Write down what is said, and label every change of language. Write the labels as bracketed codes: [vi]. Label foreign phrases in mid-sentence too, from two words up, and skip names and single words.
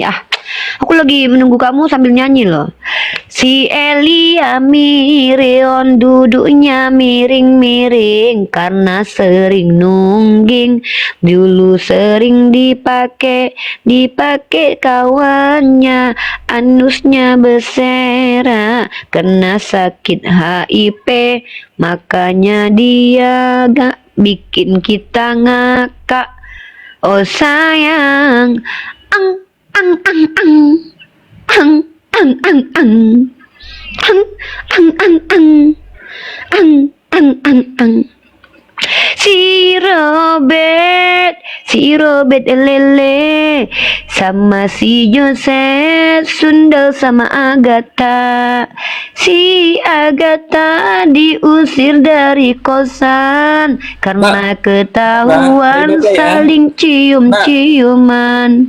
[id] Aku lagi menunggu kamu sambil nyanyi loh. Si Elia Miron duduknya miring-miring karena sering nungging, dulu sering dipakai kawannya, anusnya bersera kena sakit HIP, makanya dia gak bikin kita ngakak. Oh sayang, ang ang ang ang ang ang ang ang ang ang ang ang ang ang ang. Si Robert lele sama si Joseph Sundel sama Agatha. Si Agatha diusir dari kosan karena ketahuan saling cium-ciuman.